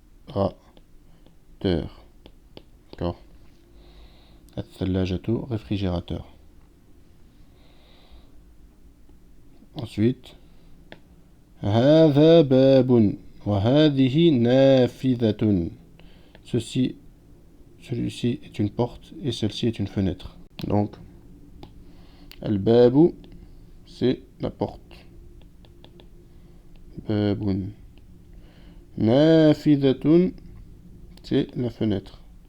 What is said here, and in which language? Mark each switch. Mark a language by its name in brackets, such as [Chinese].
[French] Réfrigérateur. D'accord. الثلاجة, réfrigérateur. [Arabic] Ensuite, هذا باب وهذه نافذة. [French] Celui-ci est une porte et celle-ci est une fenêtre. Donc, al-babu, c'est la porte. Babun. Nafidhatun, c'est la fenêtre.